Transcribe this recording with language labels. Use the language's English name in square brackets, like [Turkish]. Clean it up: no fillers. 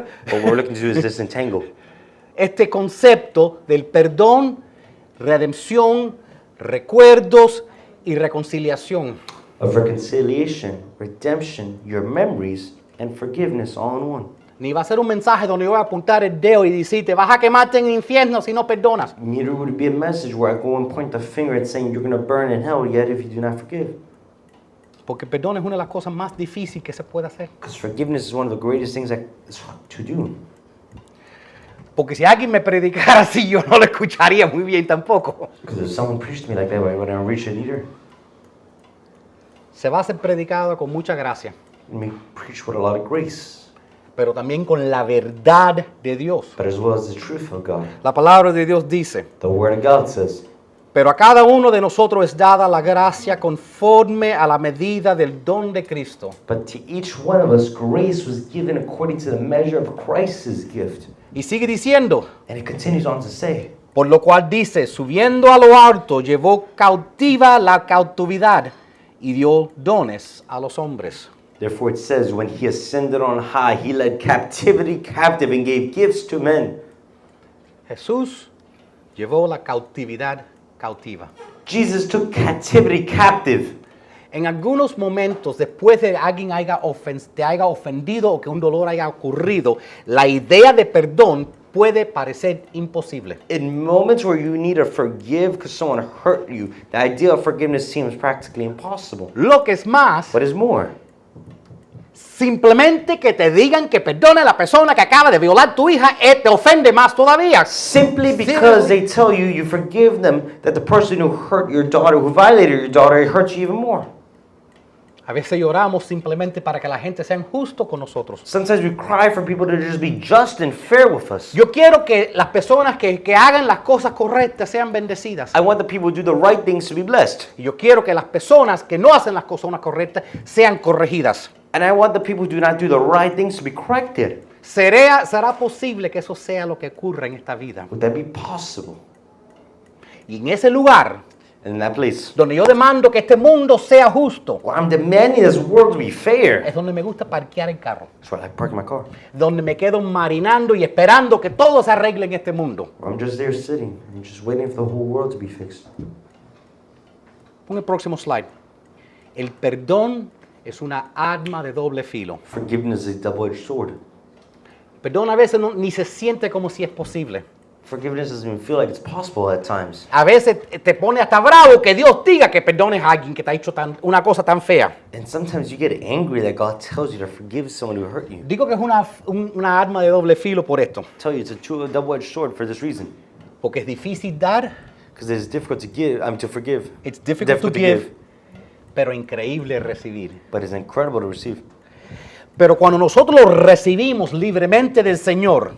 [English] What we're looking to do is disentangle [Spanish] este concepto del perdón, redención, recuerdos y reconciliación. [English] of reconciliation, redemption, your memories, and forgiveness all in one. [Spanish] Ni va a ser un mensaje donde yo voy a apuntar el dedo y decirte, vas a quemarte en el infierno si no perdonas. [English] Neither would it be a message where I go and point the finger at saying you're going to burn in hell yet if you do not forgive. [Spanish] Porque el perdón es una de las cosas más difíciles que se puede hacer. [English] Because forgiveness is one of the greatest things that is to do. [Spanish] Porque si alguien me predicara así, yo no lo escucharía muy bien tampoco. [English] Because if someone preached to me like that, I wouldn't reach it either. [Spanish] Se va a ser predicado con mucha gracia, [English] And we preach with a lot of grace, [Spanish] pero también con la verdad de Dios. [English] but as well as the truth of God. [Spanish] La palabra de Dios dice, [English] The Word of God says, [Spanish] pero a cada uno de nosotros es dada la gracia conforme a la medida del don de Cristo. [English] but to each one of us grace was given according to the measure of Christ's gift. [Spanish] Y sigue diciendo, [English] And it continues on to say, [Spanish] por lo cual dice, subiendo a lo alto, llevó cautiva la cautividad y dio dones a los hombres. [English] therefore it says, when he ascended on high, he led captivity captive and gave gifts to men. [Spanish] Jesús llevó la cautividad cautiva. [English] Jesus took captivity captive. [Spanish] En algunos momentos, después de alguien te haya ofendido o que un dolor haya ocurrido, la idea de perdón puede parecer imposible. [English] In moments where you need to forgive because someone hurt you, the idea of forgiveness seems practically impossible. [Spanish] Lo que es más, [English] What is more? [Spanish] simplemente que te digan que perdone a la persona que acaba de violar tu hija, te ofende más todavía. [English] Simply because they tell you you forgive them, that the person who hurt your daughter, who violated your daughter, it hurts you even more. [Spanish] A veces lloramos simplemente para que la gente sea justo con nosotros. [English] Sometimes we cry for people to just be just and fair with us. [Spanish] Yo quiero que las personas que hagan las cosas correctas sean bendecidas. [English] I want the people who do the right things to be blessed. [Spanish] Y yo quiero que las personas que no hacen las cosas correctas sean corregidas. [English] And I want the people who do not do the right things to be corrected. [Spanish] ¿Será posible que eso sea lo que ocurra en esta vida? [English] Would that be possible? [Spanish] Y en ese lugar [English] And in that place, [Spanish] donde yo demando que este mundo sea justo, [English] where I'm demanding this world to be fair, [Spanish] es donde me gusta parquear el carro. [English] that's where I park my car. [Spanish] Donde me quedo marinando y esperando que todo se arregle en este mundo. [English] I'm just there sitting and just waiting for the whole world to be fixed. [Spanish] Pon el próximo slide. El perdón es una arma de doble filo. [English] Forgiveness is a double-edged sword. [Spanish] El perdón a veces ni se siente como si es posible. [English] Forgiveness doesn't even feel like it's possible at times. [Spanish] A veces te pone hasta bravo que Dios diga que perdones a alguien que te ha hecho una cosa tan fea. [English] And sometimes you get angry that God tells you to forgive someone who hurt you. [Spanish] Digo que es una arma de doble filo por esto. [English] Tell you it's a double-edged sword for this reason. [Spanish] Porque es difícil dar, [English] Because it's difficult to give, to forgive. it's difficult to give, [Spanish] pero increíble recibir. [English] But it's incredible to receive. [Spanish] Pero cuando nosotros lo recibimos libremente del Señor,